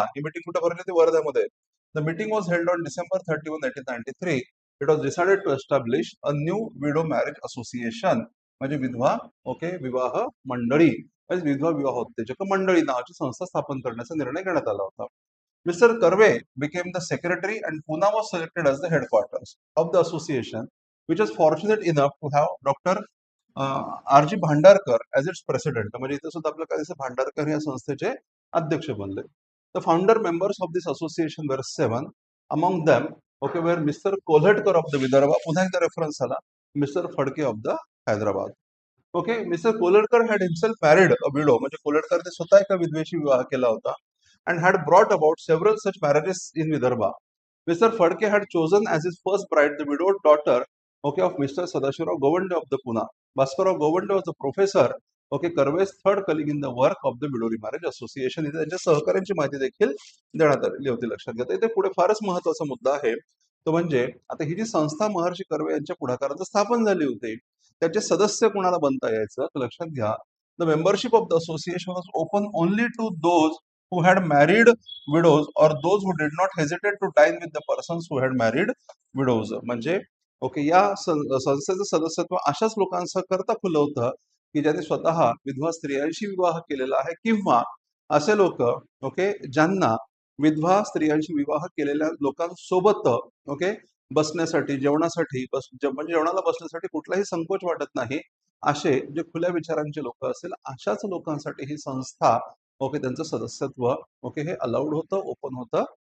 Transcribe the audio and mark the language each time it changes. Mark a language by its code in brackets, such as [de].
[mr] ही meeting कुठे भरली होती? वर्ध्यामध्ये. [en] The meeting was held on December 31, 1893. It was decided to establish a new widow marriage association. [mr] म्हणजे विधवा, ओके, विवाह मंडळी, विधवा विवाह उत्तेजक मंडळी नावाची संस्था स्थापन करण्याचा निर्णय घेण्यात आला होता. [en] Mister Karve became the secretary and Pune was selected as the headquarters of the association, which was fortunate enough to have Dr. R.G. Bhandarkar as its president. [mr] म्हणजे इथे सुद्धा आपल्याला काय दिसतं, भांडारकर या संस्थेचे अध्यक्ष बनले. [en] The founder members of this association were 7. Among them, okay, were Mr. Kolhatkar of the Vidarbha. [mr] पुन्हा एकदा रेफरन्स आला, mister Phadke [en] of the [mr] Hyderabad. [en] Okay, mister Kolhatkar had himself married a widow. [mr] म्हणजे कोल्हटकरने स्वतः एका विधवेशी विवाह केला होता. [en] And had brought about several such marriages in Vidarbha. Mister Phadke had chosen as his first bride the widow daughter, okay, of mister Sadashivrao Gowande of the Poona. Bhaskarrao Gowande was the professor, okay, Karve's third colleague in the work of the widower marriage association. [mr] इथे त्यांच्या सहकार्यांची माहिती देखील देण्यात आलेली होती, लक्षात घ्या. इथे पुढे फारच महत्वाचा मुद्दा आहे, तो म्हणजे आता ही जी संस्था महर्षी कर्वे यांच्या पुढाकारात स्थापन झाली होती, त्याचे सदस्य कोणाला बनता यायचं? तर लक्षात घ्या, [en] The membership of the association was open only to those who had married widows or those who did not hesitate to dine with the persons who had married widows. [mr] म्हणजे ओके, या संस्थेचं सदस्यत्व अशाच लोकांचं करता खुलं होतं की ज्यांनी स्वतः विधवा स्त्रियांशी विवाह केलेला आहे किंवा असे लोक, ओके, ज्यांना विधवा स्त्रियांशी विवाह केलेल्या लोकांसोबत, ओके, बसण्यासाठी, जेवणासाठी म्हणजे जेवणाला बसण्यासाठी कुठलाही संकोच वाटत नाही, असे जे खुल्या विचारांचे लोक असेल अशाच लोकांसाठी ही संस्था, ओके, त्यांचं सदस्यत्व, ओके, हे अलाउड होतं, ओपन होतं.